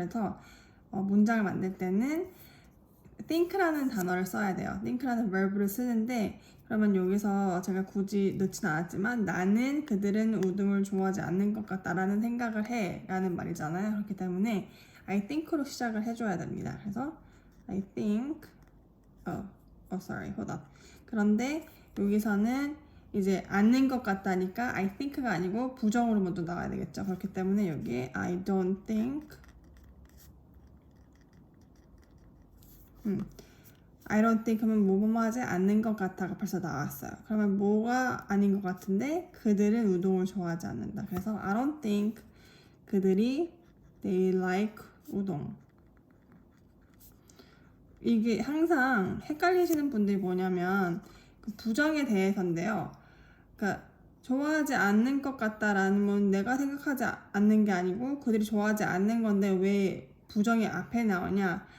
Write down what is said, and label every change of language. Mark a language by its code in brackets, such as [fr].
[ko] 그래서 문장을 만들 때는 think라는 단어를 써야 돼요. think라는 verb를 쓰는데, 그러면 여기서 제가 굳이 넣진 않았지만 나는 그들은 우등을 좋아하지 않는 것 같다라는 생각을 해 라는 말이잖아요. 그렇기 때문에 I think로 시작을 해줘야 됩니다. [en] 그래서 I think sorry, hold up. [ko] 그런데 여기서는 이제 않는 것 같다니까 I think가 아니고 부정으로 먼저 나와야 되겠죠. 그렇기 때문에 여기에 [en] I don't think I don't think [ko] 하면 뭐뭐 하지 않는 것 같아가 벌써 나왔어요. 그러면 뭐가 아닌 것 같은데 그들은 우동을 좋아하지 않는다. [en] 그래서 I don't think [ko] 그들이 [en] they like 우동. [ko] 이게 항상 헷갈리시는 분들이 뭐냐면 그 부정에 대해서인데요. 그러니까 좋아하지 않는 것 같다라는 건 내가 생각하지 않는 게 아니고 그들이 좋아하지 않는 건데 왜 부정이 앞에 나오냐.